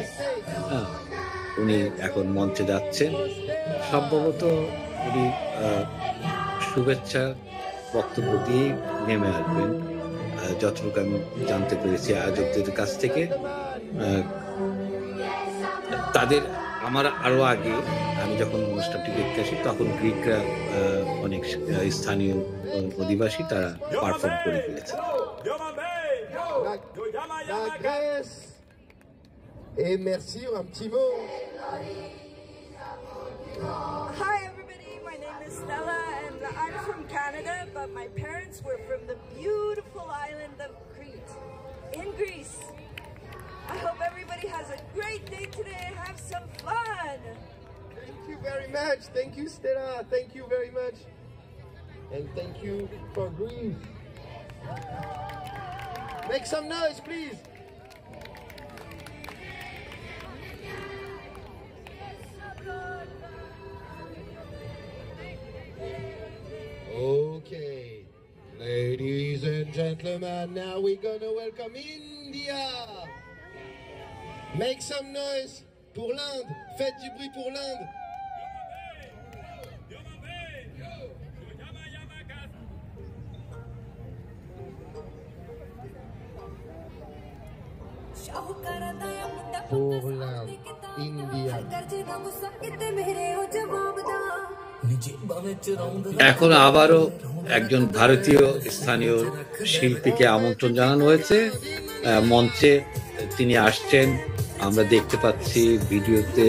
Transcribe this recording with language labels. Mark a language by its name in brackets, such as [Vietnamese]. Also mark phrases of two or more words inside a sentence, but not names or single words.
[Bangla] উনি এখন মঞ্চে যাচ্ছেন, সম্ভবত উনি শুভেচ্ছা বক্তব্য দিয়ে নেমে আসবেন যতটুকু আমি জানতে পেরেছি আয়োজকদের কাছ থেকে। তাদের আমার আরো আগে আমি যখন অনুষ্ঠানটি দেখতে আসি তখন গ্রিকরা অনেক স্থানীয় অধিবাসী তারা পারফর্ম করে ফেলেছে। [French] La Grèce. Et merci, un petit mot. [English] parents were from the beautiful island of Crete, in Greece. I hope everybody has a great day today. Have some fun. Thank you very much. Thank you, Stella. Thank you very much. And thank you for Greece. Make some noise, please. Okay, ladies and gentlemen, now we're gonna welcome India. Make some noise [French] pour l'Inde. Faites du bruit pour l'Inde. Pour l'Inde, India. [Bangla] এখন আবারও একজন ভারতীয় স্থানীয় শিল্পীকে আমন্ত্রণ জানানো হয়েছে মঞ্চে। তিনি আসছেন, আমরা দেখতে পাচ্ছি ভিডিওতে।